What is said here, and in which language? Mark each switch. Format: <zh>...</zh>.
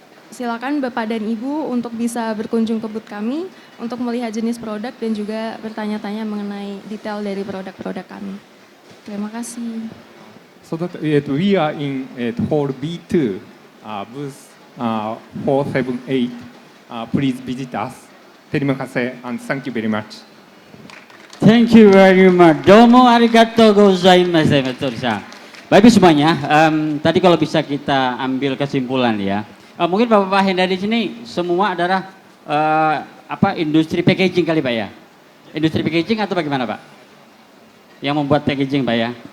<id>Silakan Bapak dan Ibu untuk bisa berkunjung ke booth kami untuk melihat jenis produk dan juga bertanya-tanya mengenai detail dari produk-produk kami. Terima kasih.</id> <en>So that, we are in hall B2, booth 478. Please visit us.</en> <id>Terima kasih</id> <en>and thank you very much. Thank you very much.</en> <ja>Domo arigatou gozaimasu,</ja> <en>Matsuri-san.</en> <id>Baik semuanya, tadi kalau bisa kita ambil kesimpulan ya. Mungkin Bapak-Bapak yang dari sini semua adalah industri packaging kali Pak ya? Industri packaging atau bagaimana Pak? Yang membuat packaging Pak ya?</id>